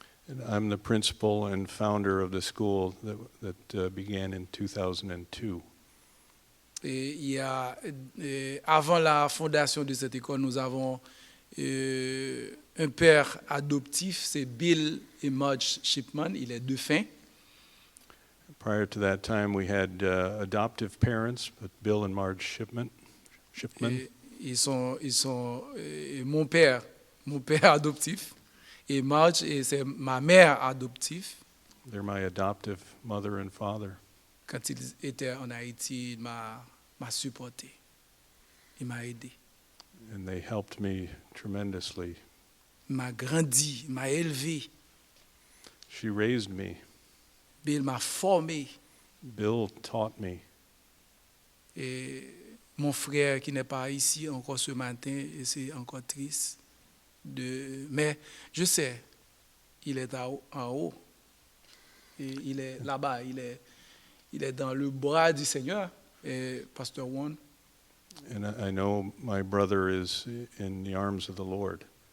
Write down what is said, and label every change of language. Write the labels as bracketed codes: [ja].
[en] And I'm the principal and founder of the school that began in 2002. [fr] Et avant la fondation de cette école, nous avons un père adoptif, c'est Bill et Marge Shipman, il est défunt. [en] Prior to that time, we had adoptive parents, but Bill and Marge Shipman. [fr] Ils sont mon père adoptif. Et Marge, c'est ma mère adoptive. [en] They're my adoptive mother and father. [fr] Quand il était en Haïti, il m'a supporté. Il m'a aidé. [en] And they helped me tremendously. [fr] Il m'a grandi, il m'a élevé. [en] She raised me. [fr] Bill m'a formé. [en] Bill taught me. [fr] Et mon frère qui n'est pas ici encore ce matin, et c'est encore triste. Mais je sais, il est en haut. Et il est là-bas, il est dans le bras du Seigneur, et Pastor Juan. [en] And I know my brother is in the arms of the Lord.